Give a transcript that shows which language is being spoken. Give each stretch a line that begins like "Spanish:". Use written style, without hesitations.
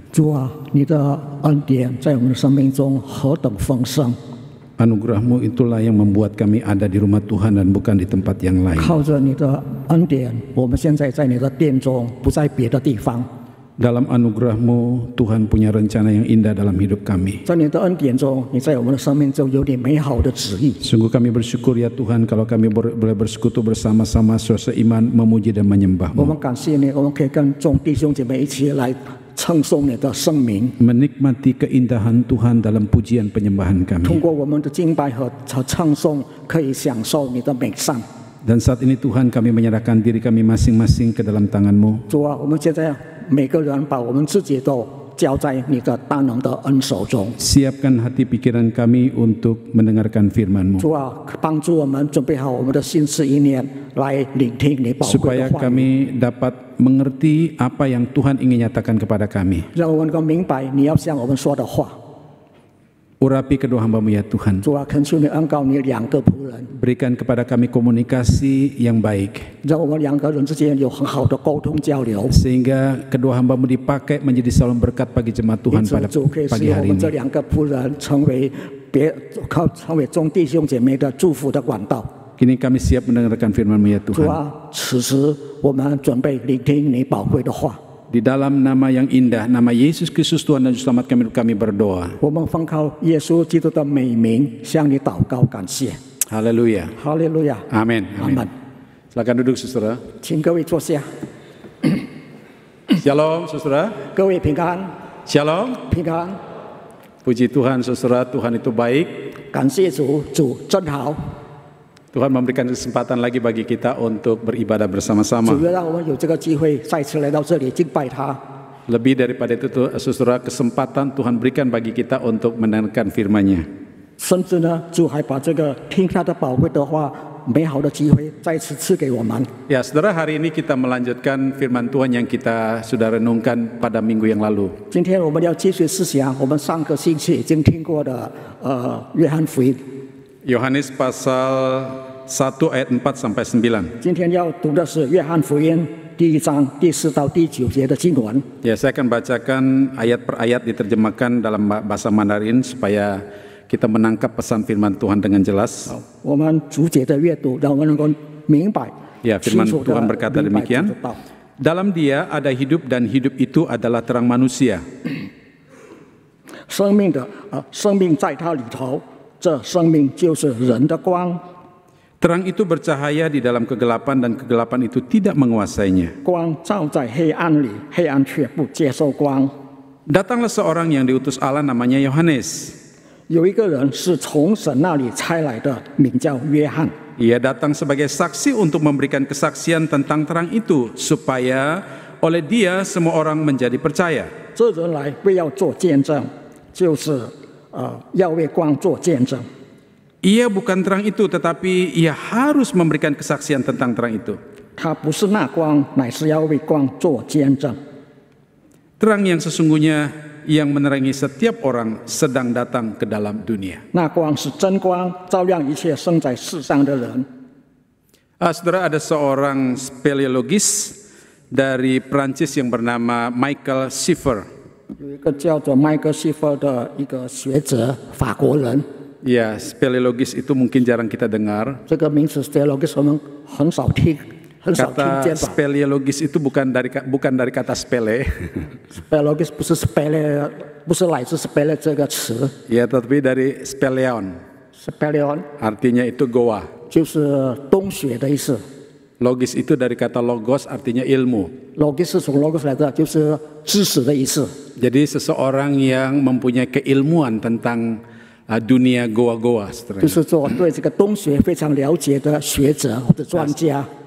Chinese: 主啊，你的恩典在我们的生命中何等丰盛！
Indonesian: Anugerah-Mu itulah yang membuat kami ada di rumah Tuhan dan bukan di tempat yang lain.
Chinese: 靠着你的恩典，我们现在在你的殿中，不在别的地方。
Indonesian: Dalam anugerah-Mu, Tuhan punya rencana yang indah dalam hidup kami.
Chinese: 在你的恩典中，你在我们的生命中有你美好的旨意。
Indonesian: Sungguh kami bersyukur ya Tuhan kalau kami boleh bersekutu bersama-sama seiman memuji dan
Chinese: 我
Indonesian: menyembah-Mu.
Chinese: 们感谢你，我们可以跟众弟兄姐妹一起来称颂你的圣名。
Indonesian: Menikmati keindahan Tuhan dalam pujian penyembahan
Chinese: 通
Indonesian: kami.
Chinese: 过我们的敬拜和唱颂，可以享受你的美善。
Indonesian: Dan saat ini Tuhan kami menyerahkan diri kami masing-masing ke dalam tangan-Mu.
Chinese: 主啊，我们现在每个人把我们自己都交在你的大能的恩手中。
Indonesian: Siapkan hati pikiran kami untuk mendengarkan firman-Mu.
Chinese: 主啊，帮助我们准备好我们的心思意念，来聆听你宝贵
Indonesian: Supaya
Chinese: 的话语，
Indonesian: kami dapat mengerti apa yang Tuhan ingin nyatakan kepada kami.
Chinese: 让我们能够明白你要向我们说的话。
Indonesian: Urapi kedua hamba-Mu ya Tuhan.
Chinese: 主啊，恳求你恩膏你两个仆人，
Indonesian: Berikan kepada kami komunikasi yang baik.
Chinese: 让我们两个人之间有很好的沟通交流，
Indonesian: Sehingga kedua hamba-Mu dipakai menjadi saluran berkat bagi jemaat
Chinese: 因
Indonesian: Tuhan
Chinese: 此
Indonesian: pada
Chinese: 主可以
Indonesian: pagi
Chinese: 使我
Indonesian: hari
Chinese: 们这
Indonesian: ini.
Chinese: 两个仆人成为众弟兄姐妹的祝福的管道。
Indonesian: Kini kami siap mendengarkan firman-Mu ya
Chinese: 主
Indonesian: Tuhan.
Chinese: 啊，此时我们准备聆听你宝贵的话。
Indonesian: Di dalam nama yang indah, nama Yesus Kristus Tuhan dan Juru Selamat kami berdoa.
Chinese: 我们奉靠耶稣基督的美名向你祷告感谢。
Indonesian: Haleluya.
Chinese: 哈利路亚，
Indonesian: Amin.
Chinese: 阿门
Indonesian: Amin.。 Silakan duduk saudara.
Chinese: 请各位坐下，
Indonesian: Shalom saudara.
Chinese: 各位平安，
Indonesian: Shalom.
Chinese: 平安，
Indonesian: Puji Tuhan saudara, Tuhan itu baik.
Chinese: 感谢主，主真好。
Indonesian: Tuhan memberikan kesempatan lagi bagi kita untuk beribadah bersama-sama.
Chinese: 主要让我们有这个机会再次来到这里敬拜他。
Indonesian: Lebih daripada itu, saudara, kesempatan Tuhan berikan bagi kita untuk mendengarkan firman-Nya.
Chinese: 甚至呢，主还把这个听他的宝贵的话、美好的机会再次赐给我们。
Indonesian: Ya, saudara, hari ini kita melanjutkan firman Tuhan yang kita sudah renungkan pada minggu yang lalu.
Chinese: 今天我们要继续思想我们上个星期已经听过的约翰福音。
Indonesian: Yohanes pasal 1 ayat 4 sampai 9.
Chinese: 今天要读的是约翰福音第1章第4到第9节的经文。
Indonesian: Ya, saya akan bacakan ayat per ayat diterjemahkan dalam bahasa Mandarin supaya kita menangkap pesan firman Tuhan dengan jelas.
Chinese: 我们逐节的阅读，让我们能够明白
Indonesian: Ya,
Chinese: 清
Indonesian: firman
Chinese: 楚的
Indonesian: Tuhan berkata
Chinese: 明白主
Indonesian: demikian.
Chinese: 的道。
Indonesian: Dalam Dia ada hidup dan hidup itu adalah terang manusia.
Chinese: 生命在他里头，这生命就是人的光。
Indonesian: Terang itu bercahaya di dalam kegelapan dan kegelapan itu tidak menguasainya.
Chinese: 光照在黑暗里，黑暗却不接受光。
Indonesian: Datanglah seorang yang diutus Allah namanya Yohanes.
Chinese: 有一个人是从神那里差来的，名叫约翰。
Indonesian: Ia datang sebagai saksi untuk memberikan kesaksian tentang terang itu supaya oleh dia semua orang menjadi percaya.
Chinese: 这人来为要做见证，就是要为光做见证。
Indonesian: Ia bukan terang itu, tetapi ia harus memberikan kesaksian tentang terang itu.
Chinese: 他不是那光，乃是要为光做见证。
Indonesian: Terang yang sesungguhnya yang menerangi setiap orang sedang datang ke dalam dunia.
Chinese: 那光是真光，照亮一切生在世上的人。
Indonesian: Saudara, ada seorang speleologis dari Prancis yang bernama Michael Schiffer.
Chinese: 有一个叫做麦克西弗的一个学者，法国人。
Indonesian: Ya, speleologis itu mungkin jarang kita dengar.
Chinese: 这个名词 speleologis 我们很少听，很少听
Indonesian: Kata
Chinese: 见吧
Indonesian: speleologis itu bukan dari kata spele.
Chinese: ？speleologis 不是 spele， 不是来自 spele 这个词
Indonesian: Ya, tetapi dari speleon.
Chinese: ，speleon
Indonesian: Artinya itu goa.
Chinese: 就是洞穴的意思。
Indonesian: Logis itu dari kata logos, artinya ilmu.
Chinese: logis 是从 logos 来的，就是知识的意思。
Indonesian: Jadi seseorang yang mempunyai keilmuan tentang dunia goa-goa.
Chinese: 就是说对这个洞穴非常了解的学者或者专家。